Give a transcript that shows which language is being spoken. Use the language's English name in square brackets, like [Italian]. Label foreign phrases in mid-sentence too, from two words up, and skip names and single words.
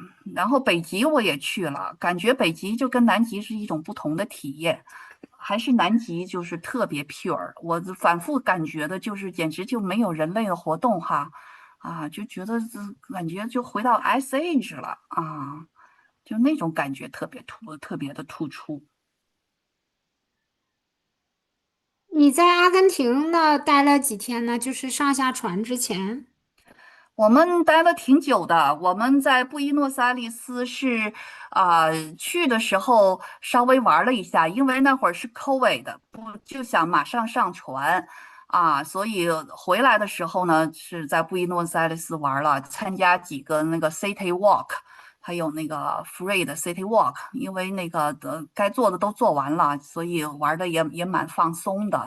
[Chinese] 然後北極我也去了，感覺北極就跟南極是一種不同的體驗。還是南極就是特別 pure， 我反覆感覺的就是簡直就沒有人類的活動哈，啊，就覺得感覺就回到 [English] Ice Age [Chinese] 了啊，就那種感覺特別的突出。你在阿根廷呢待了幾天呢？就是上下船之前。我們待了挺久的，我們在布宜諾斯艾利斯是去的時候稍微玩了一下，因為那會兒是 COVID 的，不就想馬上上船啊，所以回來的時候呢是在布宜諾斯艾利斯玩了，參加幾個那個 [English] City Walk， [Chinese] 還有那個 Free 的 [English] City Walk， [Chinese] 因為那個該做的都做完了，所以玩的也蠻放鬆的。